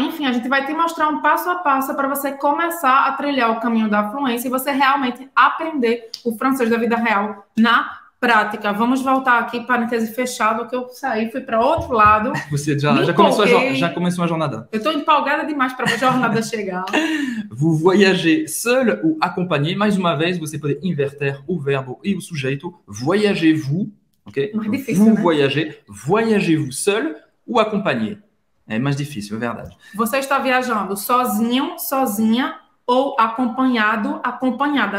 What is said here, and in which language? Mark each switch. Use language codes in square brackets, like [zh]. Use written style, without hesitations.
[pt] Enfim, a gente vai te mostrar um passo a passo para você começar a trilhar o caminho da fluência e você realmente aprender o francês da vida real na prática. Vamos voltar aqui, parêntese fechado, que eu saí, fui para outro lado. Você já começou a jornada. Eu estou empolgada demais para a jornada chegar. [fr] Vous voyagez seul ou acompanhé. [pt] Mais uma vez, você pode inverter o verbo e o sujeito. [fr] Voyagez-vous. Okay? [pt] Mais difícil, [fr] vous [pt] né? [fr] voyagez-vous seul ou acompanhé? [pt] É mais difícil, é verdade. Você está viajando sozinho, sozinha ou acompanhado, acompanhada.